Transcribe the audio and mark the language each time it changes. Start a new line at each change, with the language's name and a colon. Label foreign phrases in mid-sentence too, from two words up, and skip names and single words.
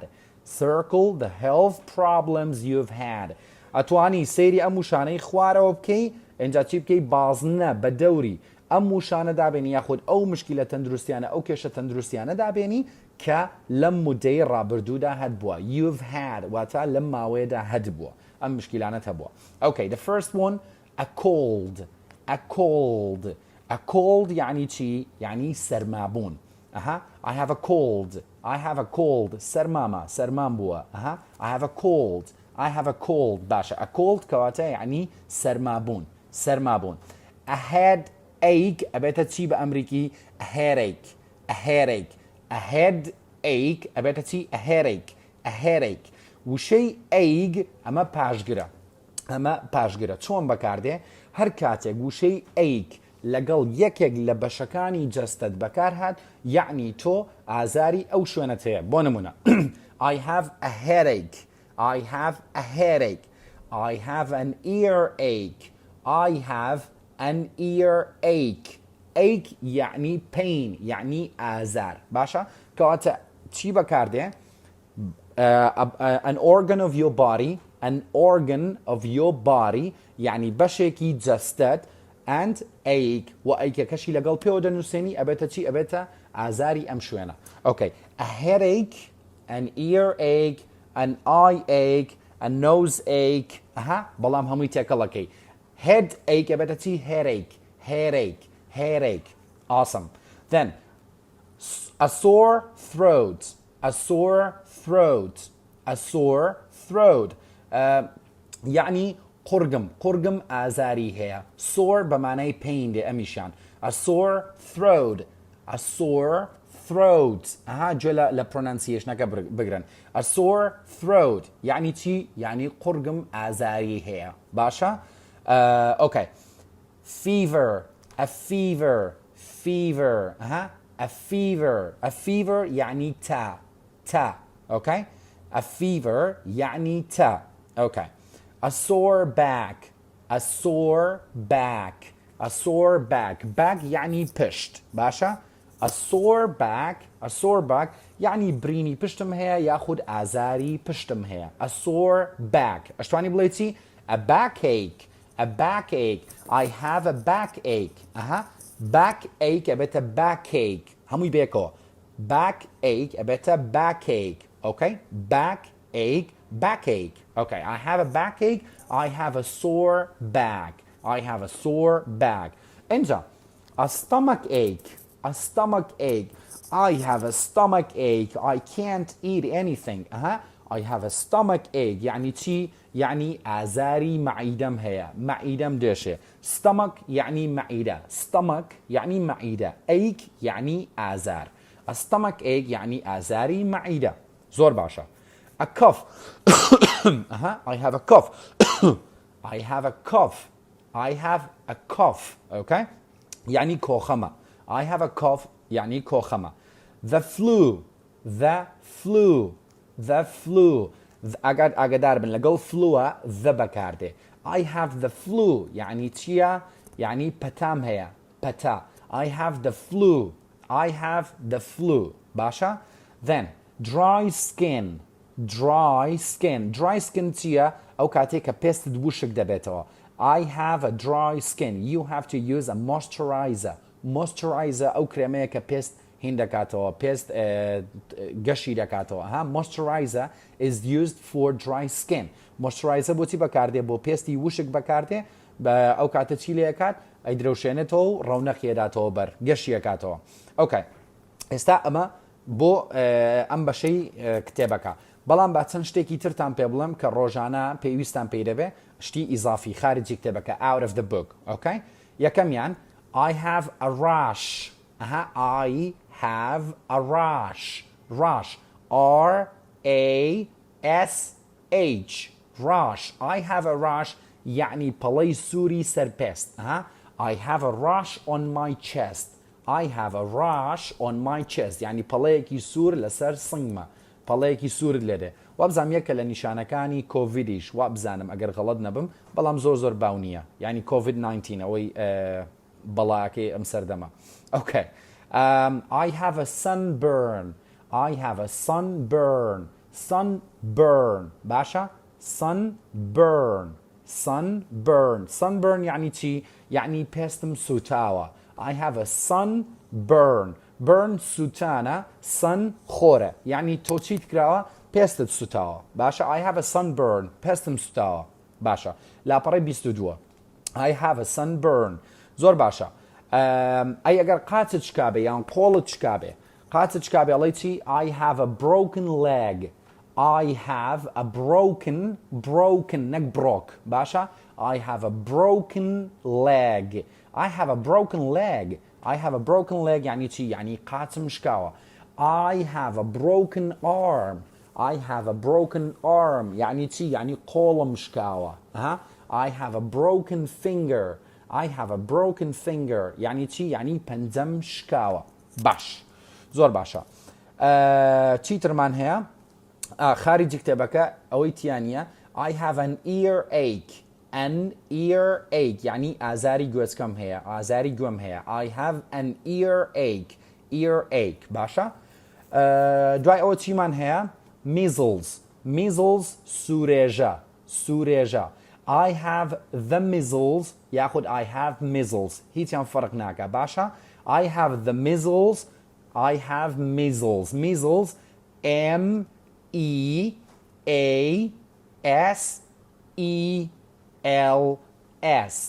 English: Circle the health problems you've had.
Central Kurdish: أتواني سيري أموشاني خوارا وبكي انجا چی بكي بازنه بدوري ئەم وشانە دابێنی یاخود ئەو مشکلە تەندروستیانە ئەو کێشە تەندروستیانە دابێنی کە لەم مودەی ڕابردوودا هەبووە.
English: You've had
Central Kurdish: واتە لەم ماوەیەدا هەبووە ئەم مشکلانەت هەبووە.
English: Okay, the first one a cold a cold a cold
Central Kurdish: يعني چی؟ يعني سرمابون
English: I have a cold I have a cold
Central Kurdish: سرمان بووە
English: I have a cold I have a cold باشە a
Central Kurdish: cold کەواتە يعني سرمابون
English: a headache
Central Kurdish: ئەبێتە چی بە ئەمریکی
English: a headache a headache
Central Kurdish: ئەبێتە چی a headache وشەی ache ئەمە پاشگرە چۆن بەکاردێ هەر کاتێک وشەی ache لەگەڵ یەکێک لە بەشەکانی جەستت بەکار هات یعنی تۆ ئازاری ئەو شوێنەت هەیە بۆ نمونە
English: I have a headache I have a headache I have an earache I have an earache ache
Central Kurdish: يعني pain يعني آزار باشا كواتا چی بەکاردێ
English: an organ of your body
Central Kurdish: يعني بەشێکی جەستت
English: and ache
Central Kurdish: و ئەیکەکەشی لەگەڵ پێوە دەنووسێنی ئەبێتە چی ئەبێتە ئازاری ئەم شوێنە
English: okay a headache an earache an eye ache a nose ache
Central Kurdish: بەڵام هەمووی تێکەڵەکەی
English: headache
Central Kurdish: ئەبێتە چی
English: headache awesome then a sore
Central Kurdish: throat يعني قرقم ئازاری هەیە sore بەمانای pain دێ ئەمیشان
English: a sore
Central Kurdish: throat گوێ لە pronunciationەکە بگرن
English: a sore throat
Central Kurdish: يعني چی يعني قرقم ئازاری هەیە باشە
English: okay fever a fever
Central Kurdish: يعني تا
English: okay a fever
Central Kurdish: يعني تا
English: okay a sore
Central Kurdish: back يعني پشت باشا
English: a sore back
Central Kurdish: يعني بريني پشتم هەیە یاخود ئازاری پشتم هەیە
English: a sore back
Central Kurdish: ئەشتوانی بڵێتی
English: a backache I have a backache backache ئەبێتە backache
Central Kurdish: هەمووی بێکەوە
English: backache ئەبێتە backache okay backache okay I have a backache I have a sore back اینجا a stomachache I have a stomachache I can't eat anything I have a stomachache
Central Kurdish: يعني چی يعني ئازاری معیدەم هەیە معیدەم دێشێ
English: stomach
Central Kurdish: يعني معیدە
English: stomach
Central Kurdish: يعني معیدە
English: ache
Central Kurdish: يعني ئازار
English: a stomachache
Central Kurdish: يعني ئازاری معیدە زۆر باشە
English: a cough I have a cough okay
Central Kurdish: يعني كوخمة
English: I have a cough
Central Kurdish: يعني كوخمة
English: the flu
Central Kurdish: ئاگادار بن لەگەڵ فلووە
English: the بەکاردێ I have the flu
Central Kurdish: يعني چییە يعني پەتام هەیە پەتا
English: I have the flu باشە then dry skin
Central Kurdish: چییە ئەو کاتێک کە پێستت وشک دەبێتەوە
English: I have a dry skin you have to use a moisturizer
Central Kurdish: ئەو کرێمەیە کە پێست هین دەکاتەوە پێست گەشی دەکاتەوە
English: moisturizer is used for dry skin
Central Kurdish: moisturizer بۆچی بەکاردێ بۆ پێستی وشک بەکاردێ بە ئەو کاتە چی لێکات ئەیدرەوشێنێتەوە و ڕەونەقیێداتەوە بەر گەشی دەکاتەوە ئۆکەی ئێستا ئەمە بۆ ئەم بەشەی کتێبەکە بەڵام با چەند شتێکی ترتان پێ بڵێم کە ڕۆژانە پێویستان پێی دەبێ شتی ئیزافی خارجی کتێبەکە
English: out of the book okay
Central Kurdish: یەکەمیان
English: I have a rash I have a rash R-A-S-H rash I have a rash
Central Kurdish: يعني پەڵەی سووری سەرپێست
English: I have a rash on my chest
Central Kurdish: يعني پەڵەیەکی سوور لەسەر سنگمە پەڵەیەکی سوورت لێدێ وابزانم یەکە لە نیشانەکانی کۆڤیدیش وابزانم ئەگەر غەڵەت نەبم بەڵام زۆر باو نییە ینی کۆڤید-19 ئەوەی بەڵاکەی ئەم سەردەمە
English: okay I have a sunburn
Central Kurdish: باشە sunburn يعني چی يعني پێستم سوتاوە
English: I have a sunburn
Central Kurdish: burn سوتانە sun خۆرە يعني تۆ چیت کراوە پێستت سوتاوە باشە
English: I have a sunburn
Central Kurdish: پێستم سوتاوە باشە لاپەڕەی 22
English: I have a sunburn.
Central Kurdish: زۆر باشە. ئەی ئەگەر قاچت شکابێ یان قۆڵت شکابێ قاچت شکابێ ئەڵێ چی
English: I have a broken leg. I have a broken نەک broke باشە I have a broken leg. I have a broken leg. I have a broken leg
Central Kurdish: یعنی چی یعنی قاچم شکاوە.
English: I have a broken arm. I have a broken arm
Central Kurdish: یعنی چی یعنی قۆڵم شکاوە.
English: I have a broken finger. I have a broken finger
Central Kurdish: یعنی چی یعنی پەنجەم شکاوە. باش زۆر باشە. چیترمان هەیە خارجی کتێبەکە ئەوەی تیانە
English: I have an earache.
Central Kurdish: An earache یعنی ئازاری گوێچکەم هەیە ئازاری گوێم هەیە.
English: I have an earache باشە.
Central Kurdish: دوای ئەوە چیمان هەیە measles سوورێژە.
English: I have the measles یاخود I have measles
Central Kurdish: هیچیان فەرق ناکە باشە.
English: I have the measles. I have measles M-E-A-S-E-L-S.